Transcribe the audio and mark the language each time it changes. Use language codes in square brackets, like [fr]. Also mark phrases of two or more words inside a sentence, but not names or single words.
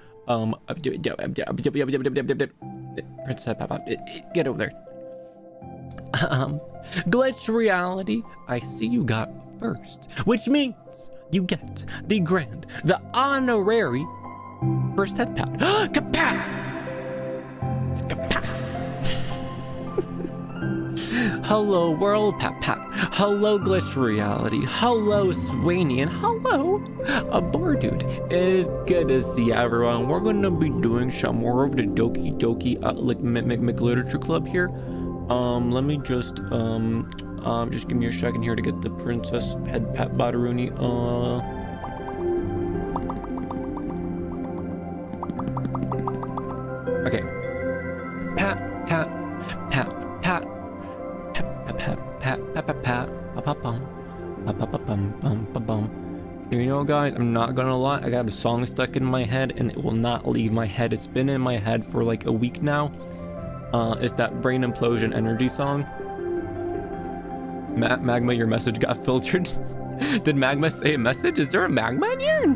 [en] Princess Headpat bot, get over there. Glitch reality, I see you got first, which means you get the grand, the honorary first head pat. Kapat! Kapat! Hello world pat pat. Hello glitch reality. Hello Swaney, and hello Dude. It is good to see everyone. We're gonna be doing some more of the Doki Doki literature club here. Let me just give me a second here to get the Princess Headpat Badaruni. Okay. Pat, pat, pat, pat, pat, pat, pat, pat, pat, pat, pat, pat. You know, guys, I'm not gonna lie. I got a song stuck in my head, and it will not leave my head. It's been in my head for like a week now. It's that brain implosion energy song. Magma, your message got filtered. Did Magma say a message? Is there a Magma in here?